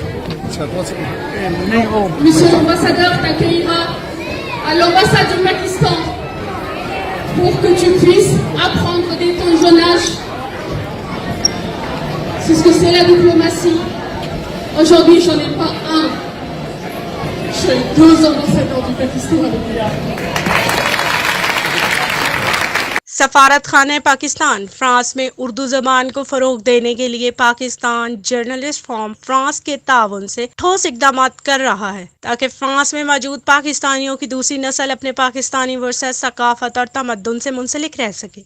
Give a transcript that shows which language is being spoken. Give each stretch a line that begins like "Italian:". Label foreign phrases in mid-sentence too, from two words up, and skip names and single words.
French: Monsieur l'ambassadeur t'accueillera à l'ambassade du Pakistan pour que tu puisses apprendre dès ton jeune âge c'est ce que c'est la diplomatie. Aujourd'hui, j'en ai pas un. J'ai 2 ambassadeurs du Pakistan avec moi.
Urdu: سفارت خانے پاکستان فرانس میں اردو زبان کو فروغ دینے کے لیے پاکستان جرنلسٹ فورم فرانس کے تعاون سے ٹھوس اقدام کر رہا ہے تاکہ فرانس میں موجود پاکستانیوں کی دوسری نسل اپنے پاکستانی ورثہ ثقافت اور تمدن سے منسلک رہ سکے.